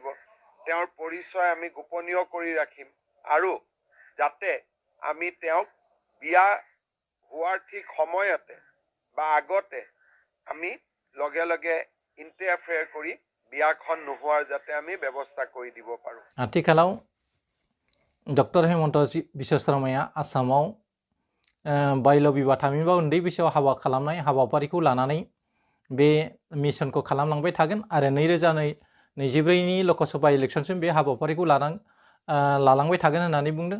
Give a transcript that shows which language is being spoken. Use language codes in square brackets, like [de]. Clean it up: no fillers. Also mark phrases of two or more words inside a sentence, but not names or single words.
[as] তেওঁৰ পৰিচয় আমি গোপনীয় কৰি ৰাখিম, আৰু যাতে আমি তেওঁক বিয়া হোৱাৰ ঠিক সময়তে বা আগতে আমি লগে লগে ইণ্টাৰফেয়াৰ কৰি বিয়াখন নোহোৱাৰ যাতে আমি ব্যৱস্থা কৰি দিব পাৰোঁ। [brx] आथिखालाव डक्टर हेमन्त बिश्व शर्माया आसामाव बाल्य विवाह थामहिनबा उन्दै बैसोआव हाबा खालामनाय हाबाफारिखौ लानानै बे मिशनखौ खालामलांबाय थागोन, आरो 2024नि लकसभा इलेक्शनसिम बे हाबाफारिखौ लालांबाय थागोन होननानै बुंदों।